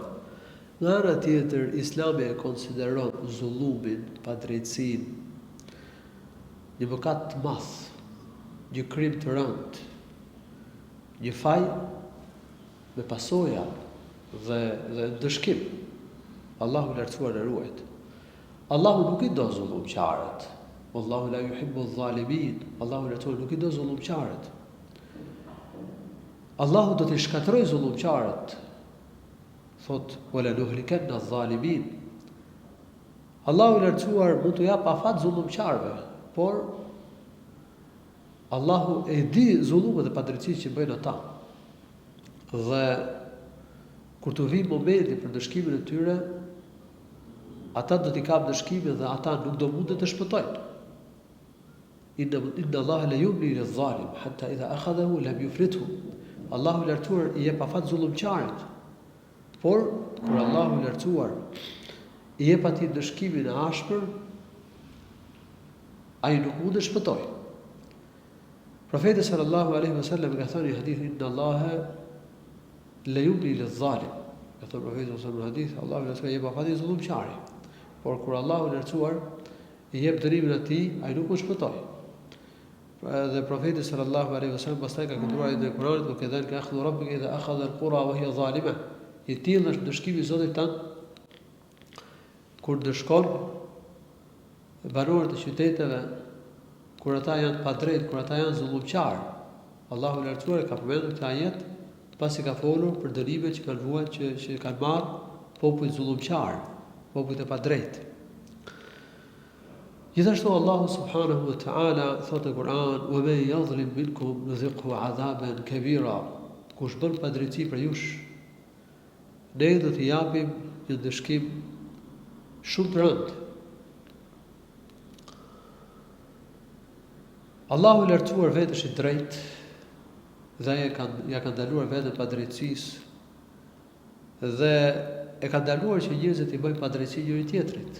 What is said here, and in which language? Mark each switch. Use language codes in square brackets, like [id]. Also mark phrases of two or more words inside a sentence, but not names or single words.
[sq] Nga ana tjetër, Islami e konsideron zullumin, padrejtësinë, një mëkat të madh, një krim të rëndë, një faj me pasoja dhe dëshkim. Allahu i lartësuar na ruajt. Allahu nuk i do zullumçarët. [ar] والله لا يحب الظالمين. [sq] Allahu i lartësuar nuk i do zullumçarët. Allahu do të shkatërrojë zullumçarët. [ar] Thot ولنهلكن الظالمين. [sq] Allahu i lartësuar mund të jap afat zullumçarëve, por Allahu e di zullumet dhe padrejtësitë që bëjnë ata. Dhe kur të vijë momenti për dëshkimin e tyre, ata do t'i kapë dëshkimin dhe ata nuk do mundet të shpëtojnë. [ar] إن الله ليملي للظالم حتى إذا أخذه لم يفلته. [sq] Allahu i lartësuar i jep afat zullumçarit. Por kur Allahu i lartësuar i jep atij dëshkimin e ashpër, ai nuk mund të shpëtojë. Profeti [ar] صلى الله عليه وسلم [sq] ka thënë në hadith, [ar] إن الله ليملي للظالم. [sq] Ka thënë profeti [ar] صلى الله عليه وسلم [sq] në hadith, Allahu i lartësuar i jep afat zullumçarit. Por kur Allahu i lartësuar i jep dërimin atij, ai nuk mund shpëtoj. Dhe profeti [ar] صلى الله عليه وسلم [sq] pastaj ka këndruar në Kur'an, [ar] "وكذلك أخذ ربك إذا أخذ القرى وهي ظالمة." [sq] I tillë është dëshkimi i Zotit tan kur dëshkon banorët e qyteteve, kur ata janë pa drejtë, kur ata janë zullumçar. Allahu i lartësuar ka përmendur këtë ajet pasi ka folur për dërimet që kanë vuajtur që kanë marrë popujt zullumçar, popujt e padrejtë. Gjithashtu Allahu [ar] سبحانه وتعالى [sq] thotë në Kur'an, [ar] "ومن يظلم منكم نذقه عذابا كبيرا." [sq] Kush bën padrejti për jush, ne do t'i japim një dëshkim shumë të rëndë. Allahu i lartësuar vetë është i drejtë dhe ja ka ndaluar vetën padrejtësisë dhe e ka ndaluar që njerëzit i bëjnë padrejtësi njëri tjetrit.